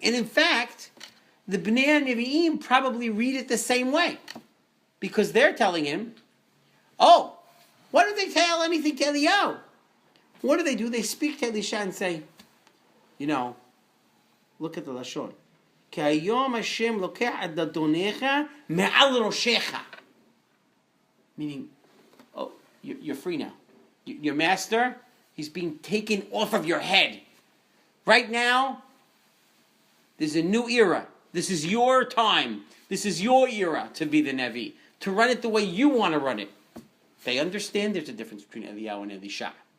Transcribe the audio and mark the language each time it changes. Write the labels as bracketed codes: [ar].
[en] And in fact, the Bnei HaNevi'im probably read it the same way. Because they're telling him, oh, why don't they tell anything to Eliyahu? What do? They speak to Elisha and say, look at the Lashon. [he] כי היום השם לוקח את אדונך מעל ראשך. [en] Meaning, oh, you're free now. Your master, he's being taken off of your head. Right now, there's a new era. This is your time. This is your era to be the Nevi. To run it the way you want to run it. They understand there's a difference between Eliyahu and Elisha.